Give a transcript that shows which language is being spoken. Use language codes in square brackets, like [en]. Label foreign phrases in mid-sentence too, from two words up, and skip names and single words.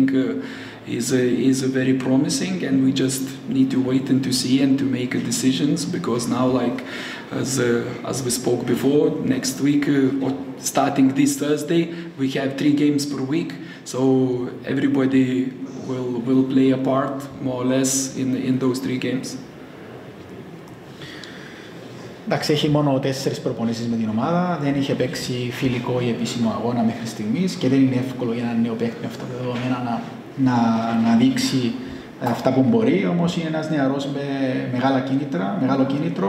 [en] Is very promising, and we just need to wait and to see and to make decisions, because now, like as we spoke before, next week or starting this Thursday, we have 3 games per week, so everybody will play a part more or less in those 3 games. [el] Εντάξει, έχει μόνο 4 προπονήσεις με την ομάδα, δεν είχε παίξει φιλικό ή επίσημο αγώνα μέχρι στιγμής και δεν είναι εύκολο για έναν νέο παίκτη με αυτά τα δεδομένα να δείξει αυτά που μπορεί, όμως είναι ένας νεαρός με μεγάλο κίνητρο.